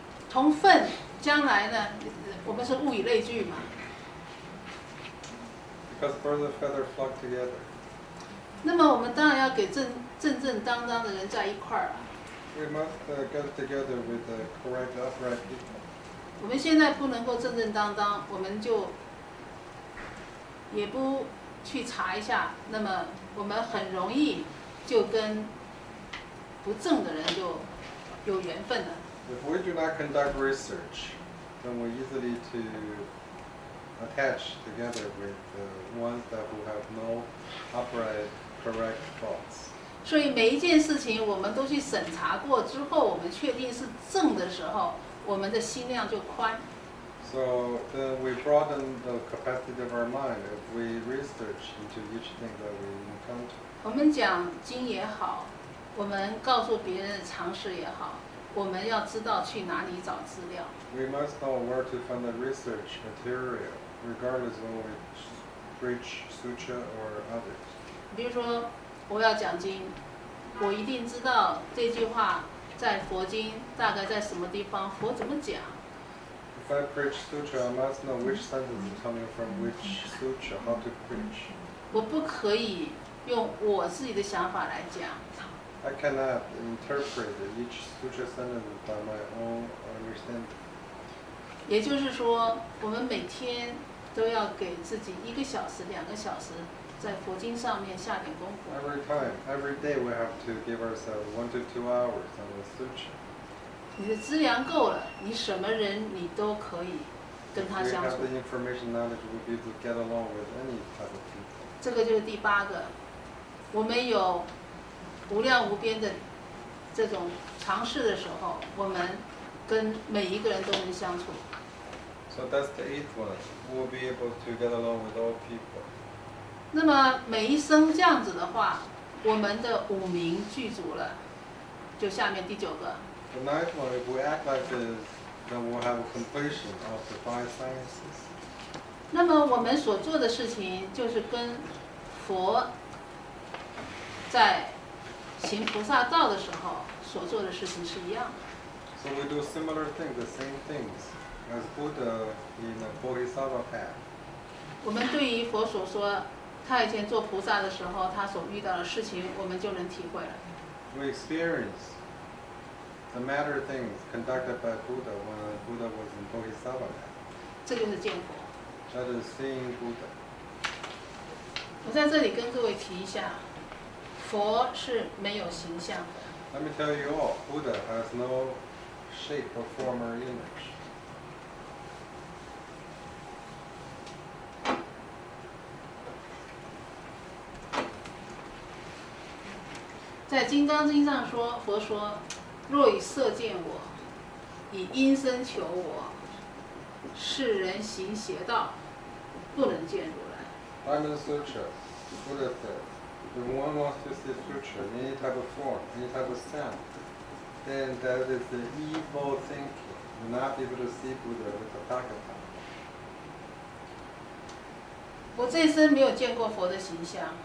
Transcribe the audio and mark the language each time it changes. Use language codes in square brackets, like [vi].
[zh] 同分，将来呢，我们是物以类聚嘛。 [en] Because birds of feather flock together. [zh] 那么我们当然要给正当的人在一块儿啊。 [en] We must get together with the correct, upright people. [zh] 我们现在不能够正当，我们就也不去查一下，那么我们很容易就跟不正的人就有缘分了。 [en] If we do not conduct research, then we're easily to attach together with the ones that who have no upright, correct thoughts. [zh] 所以每一件事情我们都去审查过之后，我们确定是正的时候，我们的心量就宽。 [en] So then we broaden the capacity of our mind if we research into each thing that we encounter. [zh] 我们讲经也好，我们告诉别人的常识也好，我们要知道去哪里找资料。 [en] We must know where to find the research material, regardless of whether we preach sutra or others. [zh] 比如说，我要讲经，我一定知道这句话在佛经大概在什么地方，佛怎么讲。 [en] If I preach sutra, I must know which sentence is coming from which sutra, how to preach. [zh] 我不可以用我自己的想法来讲。 [en] I cannot interpret each sutra sentence by my own understanding. [zh] 也就是说，我们每天都要给自己1个小时、2个小时，在佛经上面下点功夫。 [en] Every day we have to give ourselves 1 to 2 hours on the sutra. [zh] 你的资粮够了，你什么人你都可以跟他 [en] We [zh] 相 [en] have [zh] 处。 [en] the information knowledge, we'll be able to get along with any type of people. [zh] 这个就是第8个，我们有无量无边的这种尝试的时候，我们跟每一个人都能相处。 [en] So that's the 8th one. We'll be able to get along with all people. [zh] 那么每一生这样子的话，我们的5明具足了，就下面第9个。 [en] The 9th one, if we act like this, then we'll have a completion of the 5 sciences. [zh] 那么我们所做的事情，就是跟佛在行菩萨道的时候所做的事情是一样的。 [en] So we do similar things, the same things as Buddha in the Bodhisattva path. [zh] 我们对于佛所说，他以前做菩萨的时候，他所遇到的事情，我们就能体会了。 [en] We experience the matter things conducted by Buddha when Buddha was in Bodhisattva path. [zh] 这就是见佛。 [en] That is seeing Buddha. [zh] 我在这里跟各位提一下，佛是没有形象的。 [en] Let me tell you all, Buddha has no shape or form or image. [zh] 在《金刚经》上说，佛说：“若以色见我，以音声求我，世人行邪道，不能见如来。” [en] Diamond Sutra, Buddha said, if one wants to see sutra in any type of form, any type of sound, then that is the evil thinking. You're not able to see Buddha with a Tathagata. [zh] 我这一生没有见过佛的形象，